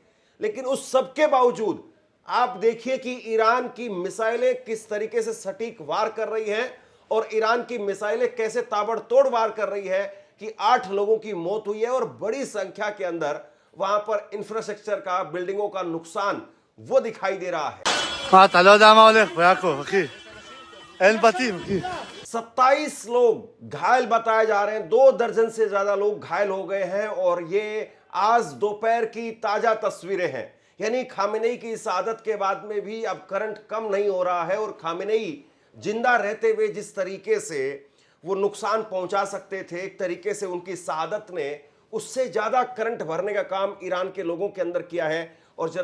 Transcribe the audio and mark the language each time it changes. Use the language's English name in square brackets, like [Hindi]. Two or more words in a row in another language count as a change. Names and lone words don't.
[Hindi] लेकिन उस सब के बावजूद आप देखिए कि ईरान की मिसाइलें किस तरीके से सटीक वार कर रही हैं और ईरान की मिसाइलें कैसे ताबड़तोड़ वार कर रही है कि 8 लोगों की मौत हुई है और बड़ी संख्या के अंदर वहां पर इंफ्रास्ट्रक्चर का, बिल्डिंगों का नुकसान वो दिखाई दे रहा है। [Hebrew] מה, אתה לא יודע מה הולך ביעקב, אחי. אין בתים, אחי. [Hindi] 27 लोग घायल बताए जा रहे हैं, 2 दर्जन से ज्यादा लोग घायल हो गए हैं और ये आज दोपहर की ताजा तस्वीरें हैं। यानी खामेनेई की शहादत के बाद में भी अब करंट कम नहीं हो रहा है और खामेनेई जिंदा रहते हुए जिस तरीके से वो नुकसान पहुंचा सकते थे, एक तरीके से उनकी शहादत ने उससे ज्यादा करंट भरने का काम ईरान के लोगों के अंदर किया है।